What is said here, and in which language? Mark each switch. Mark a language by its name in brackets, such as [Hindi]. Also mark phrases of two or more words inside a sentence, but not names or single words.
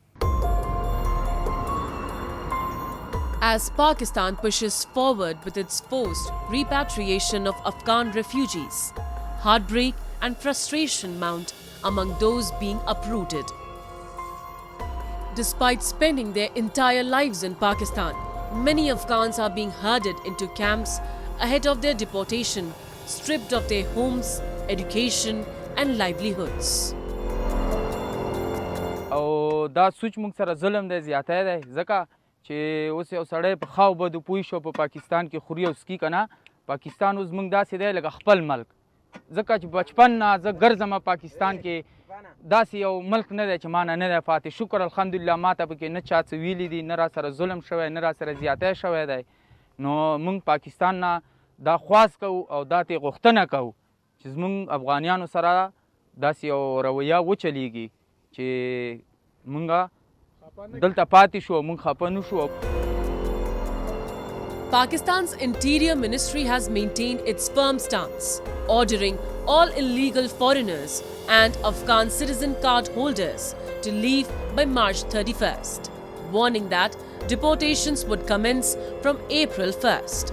[English] As Pakistan pushes forward with its forced repatriation of Afghan refugees, heartbreak and frustration mount among those being uprooted. Despite spending their entire lives in Pakistan, many Afghans are being herded into camps ahead of their deportation, stripped of their homes, education and livelihoods. [Pashto] او دا سوچ موږ سره ظلم دی زیاتی دی ځکه چې اوس یو سړی په خاو بدو پوه شو په پاکستان کې خوري او سکي که نه پاکستان اوس موږ داسې دی لکه خپل ملک ځکه چې بچپن نه زه ګرځم پاکستان کې داسې یو ملک نه دی چې ما نه دی پاتې شکر الحمدلله ما ته پکې نه چا څه ویلي دي نه را سره ظلم شوی نه را سره زیاتی شوی دی نو موږ پاکستان نه دا خواست کوو او دا ترې غوښتنه کوو چې زموږ افغانیانو سره داسې یو رویه وچلیږي چې موږ دلته پاتې شو موږ خفه نه شو. [English] Pakistan's Interior Ministry has maintained its firm stance, ordering all illegal foreigners and Afghan citizen card holders to leave by March 31st, warning that deportations would commence from April 1st.